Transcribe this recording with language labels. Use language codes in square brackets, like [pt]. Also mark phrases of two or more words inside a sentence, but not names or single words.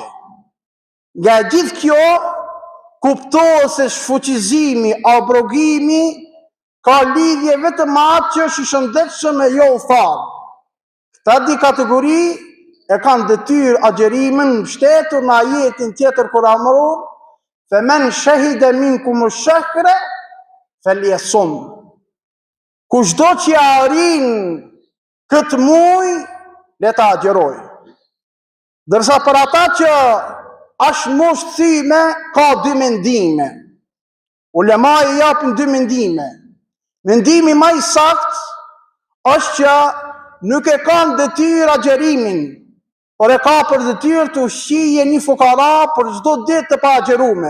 [sq] Nga gjithë kjo kuptohet se shfuqizimi, abrogimi ka lidhje vetëm me atë që është i shëndetshëm e jo udhëtar. Këta di kategori e kanë detyrë agjerimin mbështetur në ajetin tjetër kuranor, [ar] "فمن شهد منكم الشهر فليصمه." [sq] Kushdo që arrin këtë muaj, le ta agjerojë. Dërsa për ata që është mos thyme, ka dy mendime. Ulema i japin dy mendime. Mendimi më i saktë është që nuk e kanë detyrë agjerimin, por e ka për detyrë të ushqijë një fukara për çdo ditë të pa agjerume.